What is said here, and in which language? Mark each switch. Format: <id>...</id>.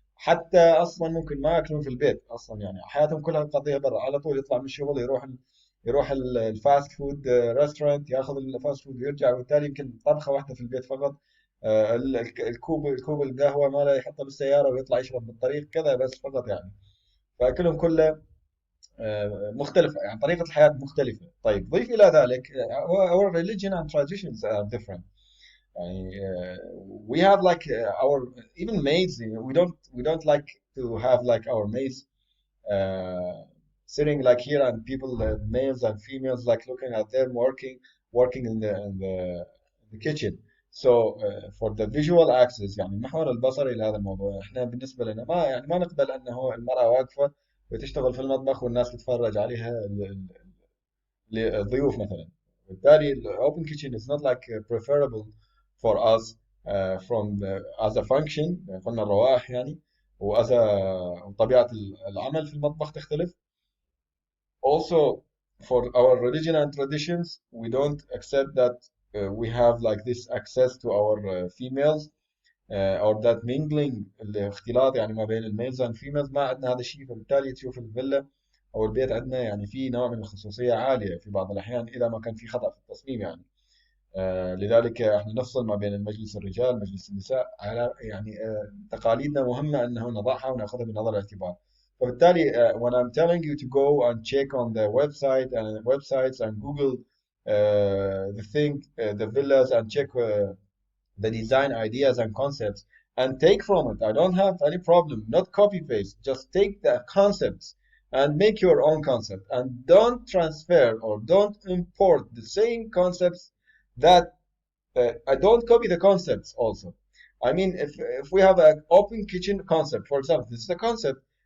<ar>حتى أصلا ممكن ما ياكلون في البيت أصلا، يعني حياتهم كلها تقضيها برا، على طول يطلع من الشغل يروح الفاست فود ريستورانت، ياخذ الفاست فود ويرجع، وبالتالي يمكن طبخة واحدة في البيت فقط. الكوب القهوة ماله يحطه بالسيارة ويطلع يشرب بالطريق كذا بس فقط يعني. فأكلهم كله مختلفة، يعني طريقة الحياة مختلفة. طيب ضيف إلى ذلك</ar> <en>our religion and traditions are different. يعني we have like our even maids, we don't like to have like our maids uh, sitting like here and people males and females like looking at them working in the kitchen. So for the visual access،</en> <ar>يعني المحور البصري لهذا الموضوع، احنا بالنسبة لنا ما نقبل انه المرأة واقفة وتشتغل في المطبخ والناس تتفرج عليها، الضيوف مثلا. بالتالي ال</ar> <en>open kitchen is not like preferable for us as a function.</en> <ar>قلنا الروائح يعني، وas وطبيعة العمل في المطبخ تختلف.</ar> <en>Also, for our religion and traditions, we don't accept that we have like this access to our females or that mingling،</en> <ar>الاختلاط يعني ما بين</ar> <en>الميلز and females.</en> <ar>ما عندنا هذا الشيء، فبالتالي تشوف الفيلا او البيت عندنا يعني في نوع من الخصوصية عالية في بعض الأحيان إذا ما كان في خطأ في التصميم يعني. لذلك احنا نفصل ما بين المجلس الرجال ومجلس النساء، على يعني تقاليدنا مهمة انه نضعها وناخذها بنظر الاعتبار.</ar> <en>فبالتالي when I'm telling you to go and check on the websites and Google the villas and check the design ideas and concepts and take from it. I don't have any problem. Not copy paste. Just take the concepts and make your own concept, and don't transfer or don't import the same concepts that I don't copy the concepts also. I mean, if we have an open kitchen concept, for example, this is a concept,</en>